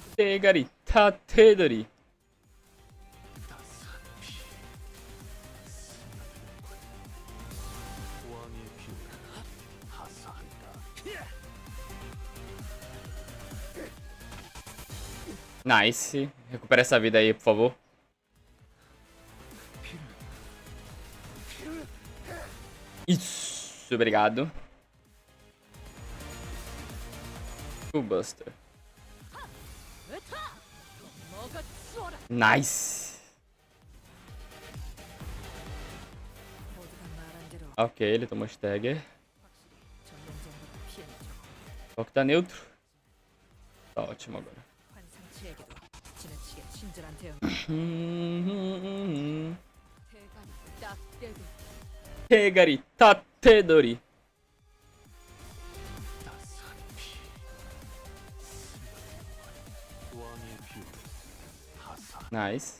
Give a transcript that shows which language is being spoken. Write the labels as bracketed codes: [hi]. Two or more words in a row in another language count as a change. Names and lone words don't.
[pt] Tegari, Tatedori. Nice. Recupera essa vida aí, por favor. Isso, obrigado. Full Buster. [ko] 먹어 치워라. [pt] Nice. [ko] 모두가 말한 대로 [pt] Ok, ele tomou stagger. [ko] 전면전으로 피해는 좀 [pt] Só que tá neutro. Tá ótimo agora. [ko] 환상치에게도 지나치게 친절한 대응. 대가리 딱 떼고 [pt] Tegari, Tatedori. Nice.